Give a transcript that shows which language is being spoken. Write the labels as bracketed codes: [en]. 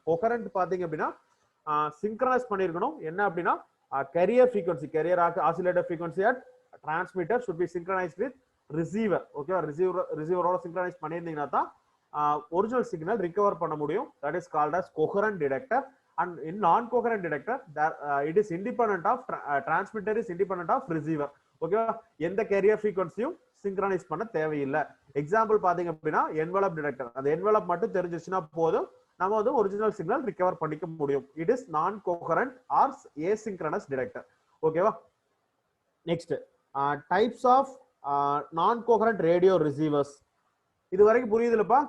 [ta] Coherent பாத்தீங்க அப்படின்னா synchronise பண்ணிருக்கணும். என்ன அப்படின்னா carrier frequency carrier oscillator frequency at transmitter [en] should be synchronized with receiver. [ta] ஓகேவா? ரிசீவரோட சிங்க்ரனைஸ் பண்ணியிருந்தீங்கன்னா தான் ஒரிஜினல் சிக்னல் ரிகவர் பண்ண முடியும். [en] That is called as coherent detector. and in non-coherent detector it is independent of transmitter is independent of receiver. [ta] ஓகேவா? எந்த carrier ஃப்ரீக்வன்சியும் synchronise பண்ண தேவையில்லை. Example பாத்தீங்க அப்படின்னா என்வலப் டிடெக்டர். அந்த என்வலப் மட்டும் தெரிஞ்சிச்சுன்னா போதும், நம்ம வந்து ஒரிஜினல் சிக்னல் ரிகவர் பண்ணிக்க முடியும். [en] It is non coherent or asynchronous detector. ஓகேவா? [ta] நெக்ஸ்ட் டைப்ஸ் ஆஃப் நான் கோஹரண்ட் ரேடியோ ரிசீவர்ஸ். இது வரைக்கும் புரியுதுலப்பா?